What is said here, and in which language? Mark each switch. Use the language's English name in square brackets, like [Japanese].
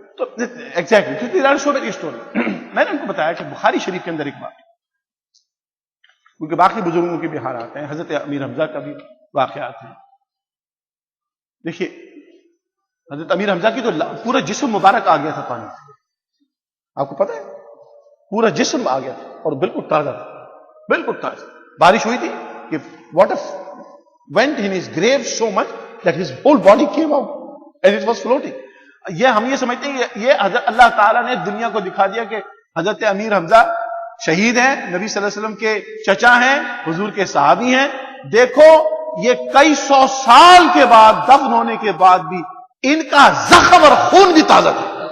[Urdu] تو exactly story میں نے ان کو بتایا کہ بخاری شریف کے اندر ایک بات, کیونکہ باقی بزرگوں کے بہار آتے ہیں, حضرت امیر حمزہ کا بھی واقعات ہیں. دیکھیے حضرت امیر حمزہ کی تو پورا جسم مبارک آ گیا تھا پانی سے, آپ کو پتہ ہے پورا جسم آ گیا تھا اور بالکل تازہ تھا, بالکل تازہ. بارش ہوئی تھی کہ [English] Water went in his grave so much that his whole body came out and it was floating. [Urdu] ہم یہ سمجھتے ہیں یہ حضرت اللہ تعالیٰ نے دنیا کو دکھا دیا کہ حضرت امیر حمزہ شہید ہیں, نبی صلی اللہ علیہ وسلم کے چچا ہیں, حضور کے صحابی ہیں. دیکھو یہ کئی سو سال کے بعد دفن ہونے کے بعد بھی ان کا زخم اور خون بھی تازہ تھا.